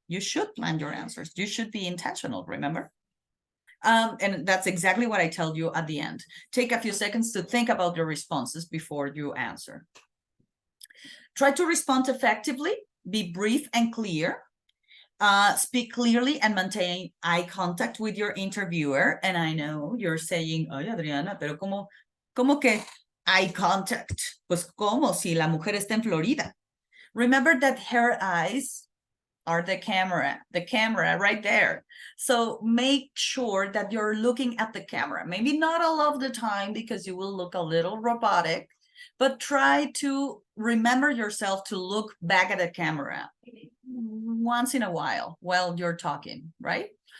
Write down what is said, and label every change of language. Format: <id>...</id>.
<en>You should plan your answers. You should be intentional, remember? And that's exactly what I tell you at the end. Take a few seconds to think about your responses before you answer. Try to respond effectively, be brief and clear. Speak clearly and maintain eye contact with your interviewer. And I know you're saying, ay, Adriana,</en> <es>pero ¿cómo que</es> <en>eye contact?</en> <es>Pues como si la mujer está en Florida.</es> <en>Remember that her eyes are the camera right there. So make sure that you're looking at the camera. Maybe not all of the time because you will look a little robotic, but try to remember yourself to look back at the camera once in a while you're talking, right?</en>